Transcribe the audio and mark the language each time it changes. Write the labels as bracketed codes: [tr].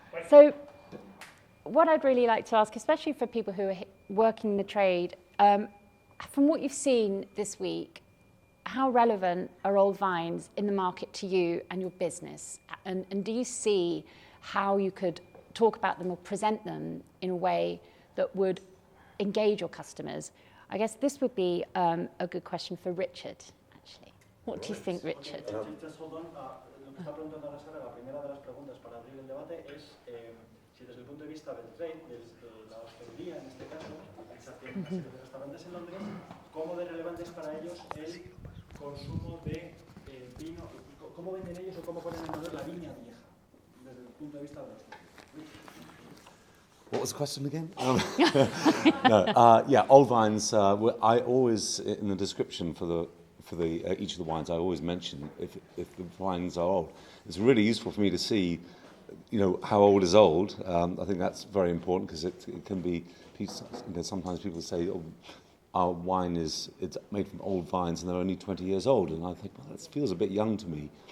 [en] So what I'd really like to ask, especially for people who are working the trade, from what you've seen this week, how relevant are old vines in the market to you and your business? And do you see how you could talk about them or present them in a way that would engage your customers? I guess this would be a good question for Richard, actually. What do you think, Richard? Just hold on. [es] Lo que está preguntando ahora Sara, la primera de las preguntas para abrir el debate es si desde el punto de vista del trade, de la hostelería en este caso, de restaurantes en Londres, cómo de relevante es para ellos el consumo de vino, cómo venden ellos o cómo ponen en valor la viña vieja desde el punto de vista de la hostelería. [en] What was the question again? Yeah, old vines. I always, in the description for each of the wines, I always mention if the vines are old. It's really useful for me to see, how old is old. I think that's very important because it can be. Sometimes people say, "Oh, our wine it's made from old vines and they're only 20 years old," and I think, well, that feels a bit young to me.